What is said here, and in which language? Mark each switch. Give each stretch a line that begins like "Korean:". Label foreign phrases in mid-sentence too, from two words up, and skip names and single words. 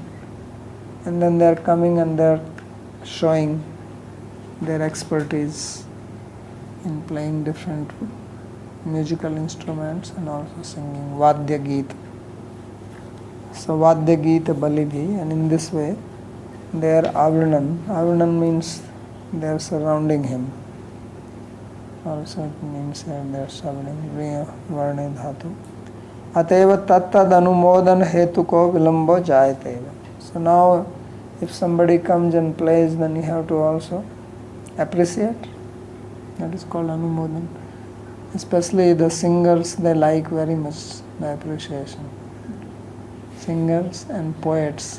English: And then they are coming and they are showing their expertise in playing different musical instruments and also singing
Sanskrit: वाद्य गीत. So वाद्य गीत बलिभिः,
English: and in this way they are avrinan. Avrinan means they are surrounding him. Also it means they are surrounding Varne Dhatu.
Sanskrit: अतीव तत्तद् अनुमोदन हेतुको विलम्बो जायतेव.
English: So now if somebody comes and plays, then you have to also appreciate. That is called anumodan. Especially the singers, they like very much the appreciation. Singers and poets.